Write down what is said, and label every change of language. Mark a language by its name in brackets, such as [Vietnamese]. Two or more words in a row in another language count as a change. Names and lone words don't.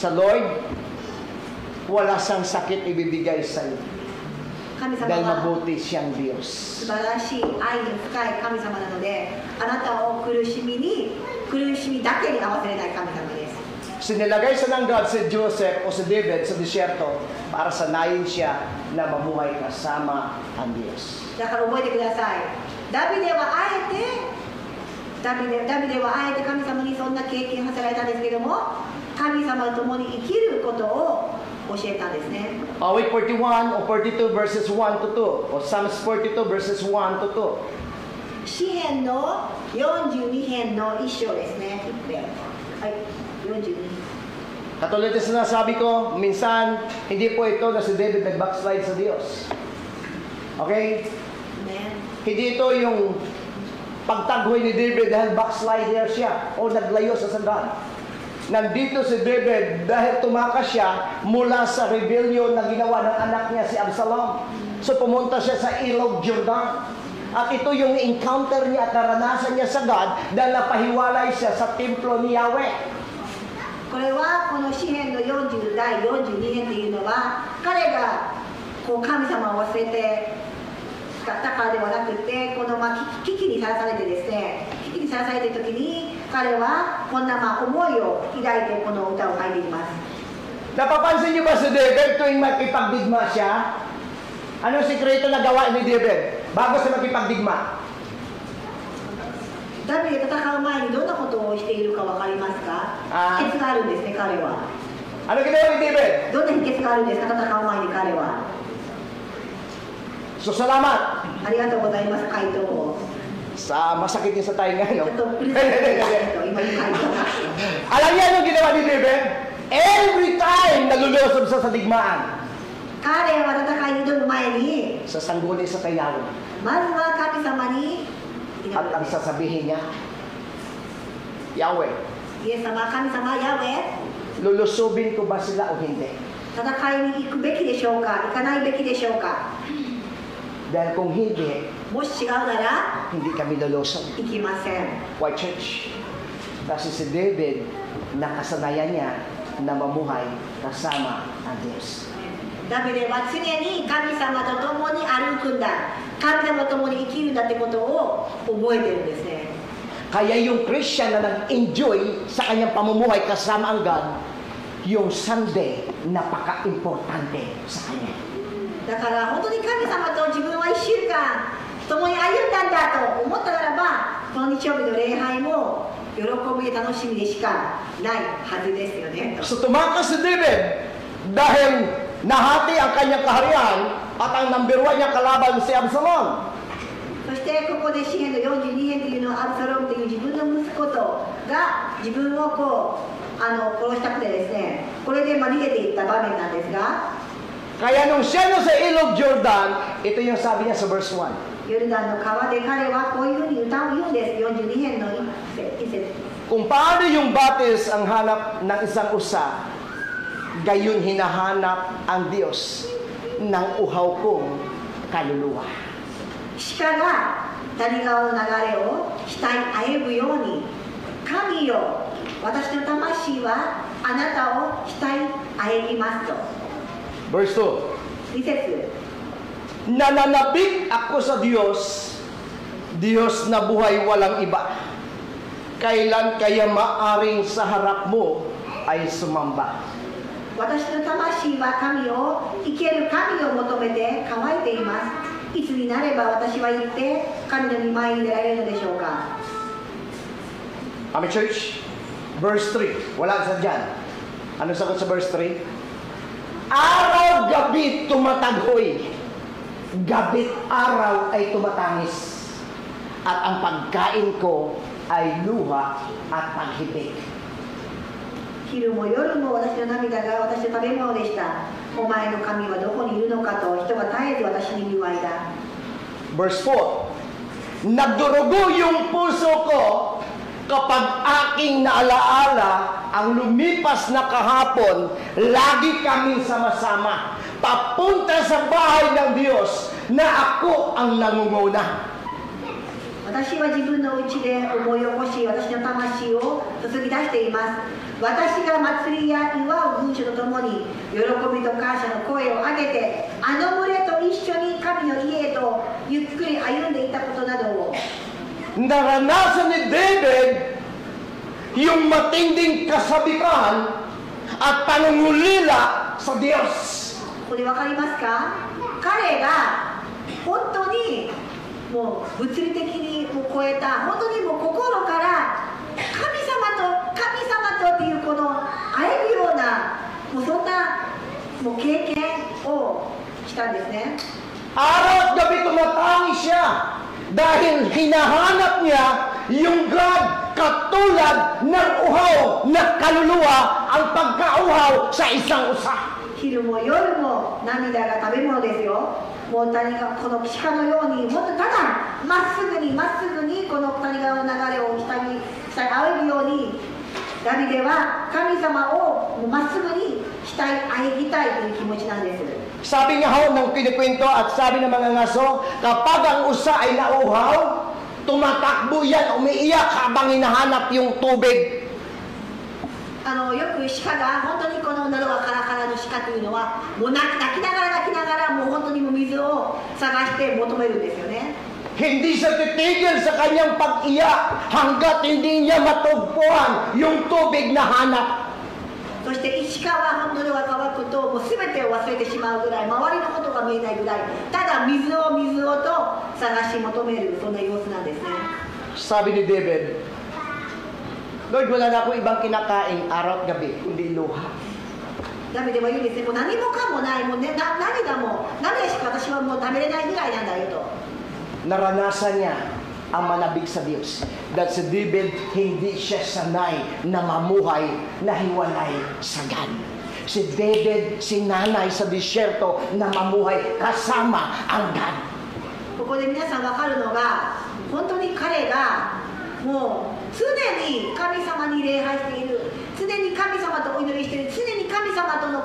[Filipino] Sa Lord, wala siyang sakit ibibigay sa iyo. [Japanese] 神様 [Filipino] Dahil [Japanese] は [Filipino] mabuti siyang Diyos. [Japanese] 素晴らしい愛の深い神様なので、あなたを苦しみだけに合わせれない神様です。 [Filipino] Sinilagay sa ng God si Joseph o si David sa disyerto para sanayin siya na mamuhay kasama ang Diyos. [Japanese] だから覚えてください。ダビデはあえて神様にそんな経験させられたんですけども、神様と共に生きることを教えたんですね。 [Filipino] Awit 41 o 42 [English] verses 1 to 2 [Filipino] o [English] Psalms 42 verses 1 to 2. [Japanese] 詩編の42編の1章ですね。はい、42。 [Filipino] Katulad na sinasabi ko, minsan hindi po ito na si David nag-backslide sa Diyos. Okay? Amen. Hindi ito yung pagtaghoy ni David dahil backslider siya o naglayo sa God. Nandito si David dahil tumakas siya mula sa rebellion na ginawa ng anak niya si Absalom. So pumunta siya sa Ilog Jordan. At ito yung encounter niya at naranasan niya sa God dahil napahiwalay siya sa templo ni Yahweh. [Japanese] これはこの詩編の40第42編というのは、彼がこう神様を忘れてだからではなくて、この危機にさらされてですね、危機にさらされている時に彼はこんな思いを抱いてこの歌を書いています。 [Filipino] Napapansin niyo ba si David tuwing makipagdigma siya? Anong sikreto na gawa ni David bago sa makipagdigma? [Japanese] ダビデ戦う前にどんなことをしているか分かりますか？秘訣があるんですね、彼は。 [Filipino] Ano ginawa ni David? [Japanese] どんな秘訣があるんですか、戦う前に彼は。 [Filipino] So, salamat. [Japanese] ありがとうございます、回答を。 [Filipino] Sa masakit niya sa tayo nga, [Japanese] ちょ no? っとうるさいですよ、今の回答が。 [Filipino] Alam niya anong ginawa ni David? [English] Every time [Filipino] nalulusob sa digmaan. [Japanese] 彼は戦いに挑む前に、 [Filipino] Sa sangguni sa kayaw. [Japanese] まずは神様に祈 [Filipino] At [Japanese] る [Filipino] ang [Japanese] んです。 [Filipino] sasabihin niya, Yahweh, [Japanese] イエス様、神様、ヤウェ、 [Filipino] lulusubin ko ba sila o hindi? [Japanese] 戦いに行くべきでしょうか、行かないべきでしょうか。 [Filipino] Dahil kung hindi, [Japanese] もし違うなら [Filipino] hindi kami lulusob. [Japanese] 行きません。 [English] Why, church? [Filipino] Kasi si David, nakasanayan niya na mamuhay kasama ang Diyos. [Japanese] ダビデは常に神様と共に歩くんだ、神様と共に生きるんだってことを覚えてるんですね。 [Filipino] Kaya yung Christian na nag-enjoy sa kanyang pamumuhay kasama ang God, yung Sunday, napaka-importante sa kanya. [Japanese] だから本当に神様と自分は1週間共に歩んだんだと思ったならば、この日曜日の礼拝も喜びで楽しみでしかないはずですよね。 [Filipino] So tumakas si David dahil nahati ang kanyang kaharian at ang number 1 niya kalaban si Absalom. [Japanese] そしてここで詩篇の42編というのはアブサロムという自分の息子とが自分を殺したくてですね、これで逃げていった場面なんですが、 [Filipino] Kaya nung siya no sa ilog Jordan, ito yung sabi niya sa verse 1. [Japanese] ヨルダンの川で彼はこういうふうに歌を言うんです。42編の一節。 [Filipino] Kung paano yung batis ang hanap ng isang usa, gayon hinahanap ang Diyos ng uhaw kong kaluluwa. [Japanese] 鹿が谷川の流れを額あえぐように、神よ、私の魂はあなたを額あえぎますと。 [English] Verse 2. [Japanese] 2節。 [Filipino] Nananabik ako sa Diyos, Diyos na buhay walang iba. Kailan kaya maaring sa harap mo ay sumamba? [Japanese] 私の魂は神を、生ける神を求めて乾いています。いつになれば私は行って神の御前に出られるのでしょうか。 [English] Amen, church. Verse 3. [Filipino] Wala sa dyan. Ano sagot sa verse 3? Araw-gabi tumataghoy. Gabi't araw ay tumatangis. At ang pagkain ko ay luha at paghibig. [Japanese] 昼も夜も私の涙が私の食べ物でした。お前の神はどこにいるのかと人は絶えず私に言う間。 [English] Verse 4. [Filipino] Nagdurugo yung puso ko kapag aking naalaala ang lumipas na kahapon, lagi kaming sama-sama papunta sa bahay ng Diyos na ako ang nangunguna. [Japanese] 私は自分の内で思い起こし、私の魂を注ぎ出しています。私が祭りや祝う群衆とともに喜びと感謝の声を上げて、あの群れと一緒に神の家へとゆっくり歩んでいたことなどを。 [Filipino] Naranasan ni David yung matinding kasabikan at panungulila sa Diyos. [Japanese] これ分かりますか？彼が本当にもう物理的にも超えた、本当にもう心から神様とっていうこのあえぐような、もうそんなもう経験をしたんですね。 [Filipino] Araw at gabi tumatangis siya dahil hinahanap niya yung God katulad ng uhaw na kaluluwa ang pagkauhaw sa isang usa. [Japanese] 昼も夜も涙が食べ物ですよ。もう谷がこの鹿のように、もっとただまっすぐにこの谷川の流れを下に仰ぐように、ダビデは神様をまっすぐに仰ぎたいという気持ちなんです。 [Filipino] Sabi nga ho ng kinikwento at sabi ng mga ngaso, kapag ang usa ay nauhaw, tumatakbo yan, umiiyak habang hinahanap yung tubig. [Japanese] よく鹿が本当にこの喉がカラカラの鹿というのはもう泣きながらもう本当にもう水を探して求めるんですよね。 [Filipino] Hindi siya titigil sa kanyang pag-iyak hanggat hindi niya matugpuan yung tubig na hanap. [Japanese] そして鹿は喉が渇くともう全てを忘れてしまうぐらい、周りのことが見えないぐらい、ただ水をと探し求める、そんな様子なんですね。 [Filipino] Sabi ni David, Lord, wala na akong ibang kinakain araw at gabi, kundi luha. [Japanese] ダビデは言うんですね、もう何もかもない、もうね、涙しか私はもう食べれないぐらいなんだよと。 [Filipino] Naranasan niya ang manabik sa Diyos. Dahil si David, hindi siya sanay na mamuhay na hiwalay sa God. Si David, sinanay sa disyerto na mamuhay kasama ang God. [Japanese] ここで皆さん分かるのが、本当に彼がもう常に神様に礼拝している、常に神様とお祈りしている、常に神様との